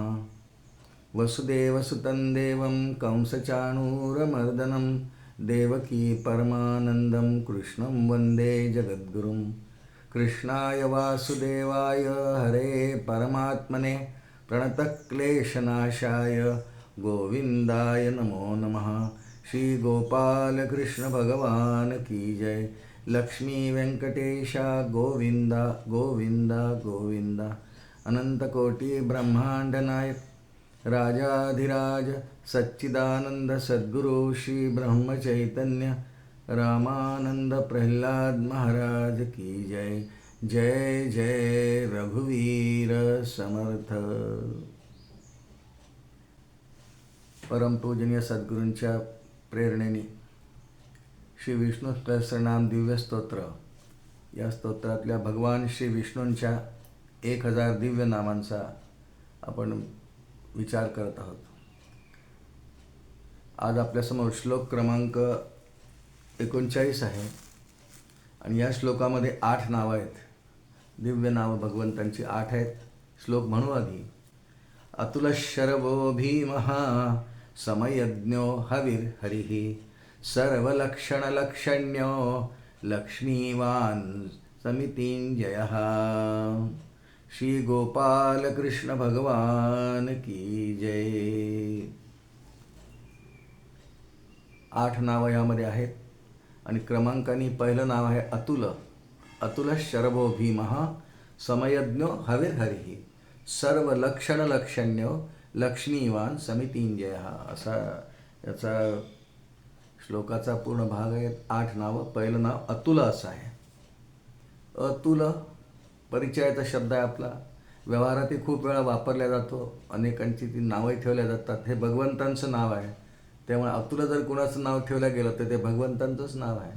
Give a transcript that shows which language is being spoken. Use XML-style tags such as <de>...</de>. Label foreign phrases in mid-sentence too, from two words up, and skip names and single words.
<sa>वसुदेवसुतं देवं कंसचाणूरमर्दनं देवकी परमानन्दं कृष्णं वन्दे जगद्गुरुं। कृष्णाय वासुदेवाय हरे परमात्मने प्रणतक्लेशनाशाय गोविन्दाय नमो नमः।</sa> <hi>श्री गोपाल कृष्ण भगवान की जय। लक्ष्मी वेंकटेशा गोविंदा गोविंदा गोविंदा। अनंतकोटी ब्रह्मांड नायक राजाधिराज सच्चिदानंद सद्गुरु श्री ब्रह्म चैतन्य रामानंद प्रह्लाद महाराज की जय।</hi> <mr>जय जय रघुवीर समर्थ। परमपूजनीय सद्गुरूंच्या प्रेरणेने श्री विष्णू सहस्रनाम दिव्य स्तोत्र या स्तोत्रातल्या भगवान श्री विष्णूंच्या 1000 दिव्य नामांचा आपण विचार करत आहोत। आज आपल्यासमोर श्लोक क्रमांक 39 आहे आणि या श्लोकामध्ये 8 नावं आहेत। दिव्य नावं भगवंतांची 8 आहेत। श्लोक म्हणू आधी।</mr> <sa>अतुल शरवो भीमः समयज्ञो हविर्हरिः सर्वलक्षणलक्षण्यो लक्ष्मीवान् समितिञ्जयः।</sa> <hi>श्री गोपाल कृष्ण भगवान की जय।</hi> <mr>8 नावं यामध्ये आहेत आणि क्रमांकाने पहिलं नाव आहे अतुल।</mr> <sa>अतुल शरभो भीमः समयज्ञो हविर्हरिः सर्वलक्षणलक्षण्यो लक्ष्मीवान समितिञ्जयः</sa> <mr>असा याचा श्लोकाचा पूर्ण भाग आहे। 8 नावं। पहिलं नाव अतुल असं आहे। अतुल परिचयाचा शब्द आहे आपला। व्यवहारातही खूप वेळा वापरला जातो। अनेकांची ती नावंही ठेवल्या जातात। हे भगवंतांचं नाव आहे, त्यामुळे अतुल जर कुणाचं नाव ठेवलं गेलं तर ते भगवंतांचंच नाव आहे।</mr>